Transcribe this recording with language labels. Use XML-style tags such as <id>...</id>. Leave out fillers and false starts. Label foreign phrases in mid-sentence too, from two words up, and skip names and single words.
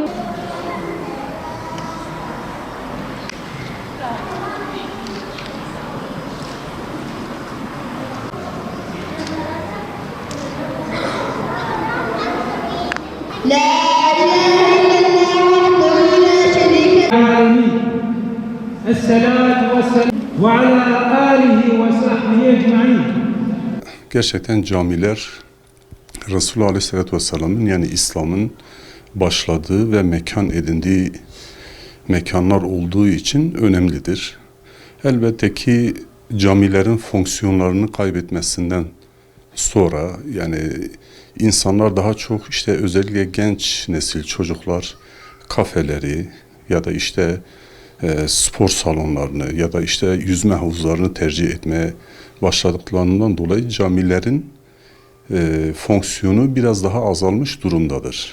<ar>لا إله إلا الله وحده لا شريك له. الصلاة والسلام وعلى آله وصحبه أجمعين.</ar> <tr>Gerçekten camiler Resulullah Aleyhisselatü Vesselam'ın yani İslam'ın başladığı ve mekan edindiği mekanlar olduğu için önemlidir. Elbette ki camilerin fonksiyonlarını kaybetmesinden sonra yani insanlar daha çok işte özellikle genç nesil çocuklar kafeleri ya da işte spor salonlarını ya da işte yüzme havuzlarını tercih etmeye başladıklarından dolayı camilerin fonksiyonu biraz daha azalmış durumdadır.</tr>